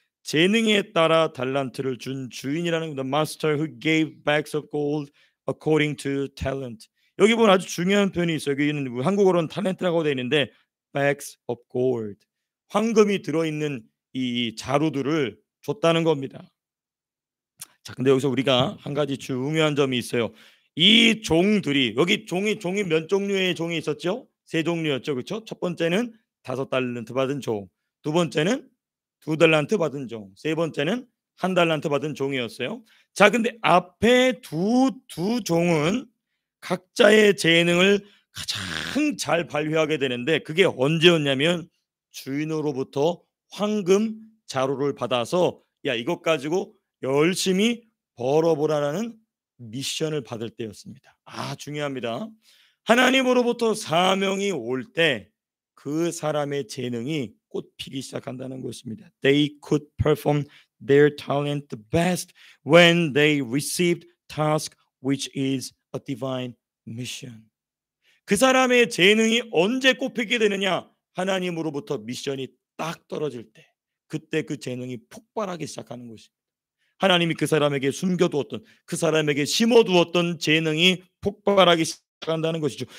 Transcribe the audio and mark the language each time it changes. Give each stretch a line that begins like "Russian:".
Korean: 재능에 따라 달란트를 준 주인이라는
English: the master who gave bags of gold according to talent.
Korean: 여기 보면 아주 중요한 표현이 있어요. 여기는 한국어로는 탤런트라고 되어 있는데
English: bags of gold,
Korean: 황금이 들어있는 이 자루들을 줬다는 겁니다. 자, 근데 여기서 우리가 한 가지 중요한 점이 있어요. 이 종들이, 여기 종이 몇 종류의 종이 있었죠? 3종류였죠, 그렇죠? 첫 번째는 5달란트 받은 종, 두 번째는 2달란트 받은 종, 세 번째는 1달란트 받은 종이었어요. 자, 근데 앞에 두 종은 각자의 재능을 가장 잘 발휘하게 되는데 그게 언제였냐면 주인으로부터 황금 자루를 받아서 야, 이것 가지고 열심히 벌어보라라는 미션을 받을 때였습니다. 중요합니다. 하나님으로부터 사명이 올 때 그 사람의 재능이 꽃피기 시작한다는 것입니다.
English: They could perform their talent the best when they received task which is a divine mission.
Korean: 그 사람의 재능이 언제 꽃피게 되느냐? 하나님으로부터 미션이 딱 떨어질 때, 그때 그 재능이 폭발하기 시작하는 것입니다. 하나님이 그 사람에게 숨겨두었던, 그 사람에게 심어두었던 재능이 폭발하기 시작한다는 것이죠.